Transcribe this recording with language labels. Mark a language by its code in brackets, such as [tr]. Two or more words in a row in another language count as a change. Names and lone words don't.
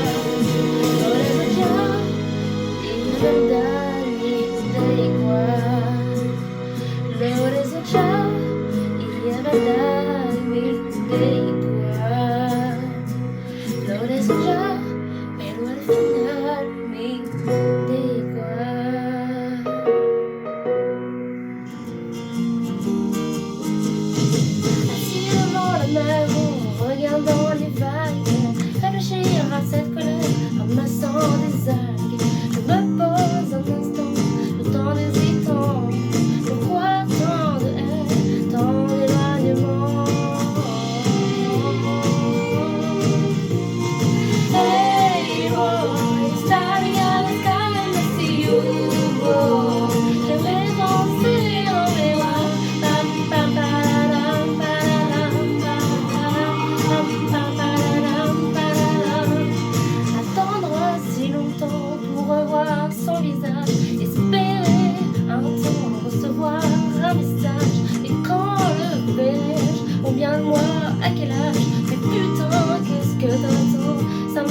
[es] Por eso ya, y la verdad me da igual. Por eso ya, y la verdad me da igual. Por eso ya, pero al final me da igual. [fr] Assis devant la mer, en regardant les vagues, réfléchir à cette colère, en massant des algues. Je me pose un instant, le temps d'hésitant. Pourquoi tant de haine, tant d'éloignement? [en] Hey boy, starting at the sky and I see you go. [fr] J'aimerais danser dans mes bras. Pam pam pararam pararam pararam pam pararam pararam. Attendre si longtemps pour revoir son visage, espérer un temps recevoir un message. Et quand le verrai-je? Combien de mois? À quel âge? Mais putain, qu'est-ce que t'attends?